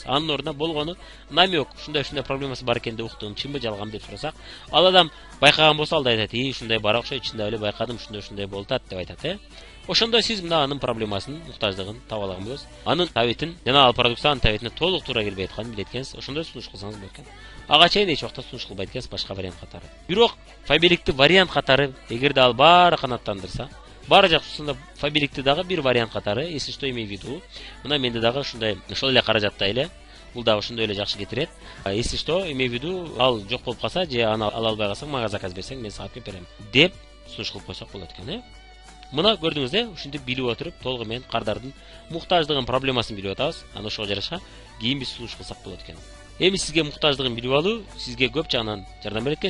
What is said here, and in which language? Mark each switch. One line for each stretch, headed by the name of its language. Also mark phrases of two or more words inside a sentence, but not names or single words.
Kyrgyz: Анын ордуна болгону намек, ушундай проблемасы бар экен деп уктум, чынбы жалганбы деп сурасак, ал адам байкаган болсо ал да айтат, ушундай бар окшойт, чындап эле байкадым, ушундай болуп атат деп айтат, Ошондо сиз мына анын проблемасын, муктаждыгын таба алган болосуз. Анын табитин жана ал продукциянын табитине толук туура келбей атканын билет экенсиз. Ошондо сунуш кылсаңыз болот экен. Ага чейин эч убакта сунуш кылбайт экенсиз башка вариант катары. Бирок фабиликти вариант катары, эгерде ал баары канааттандырса, баары жакшысында фабиликти дагы бир вариант катары,
Russian: если что имею в виду,
Kyrgyz: мына менде дагы ушундай, ошол эле каражатта эле, бул дагы ошондой эле жакшы кетирет.
Russian: Если что имею в виду,
Kyrgyz: ал жок болуп калса, же аны ала албай калсаң, мага заказ берсең, мен сага алып берем деп сунуш кылып койсок болот экен, Мына көрдүңүз, ушинтип билип отуруп, толугу менен кардардын муктаждыгын, проблемасын билип атабыз. Аны ошого жараша кийин биз сунуш кылсак болот экен. Эми сизге муктаждыгын билип алуу сизге көп жагынан жардам берет экен.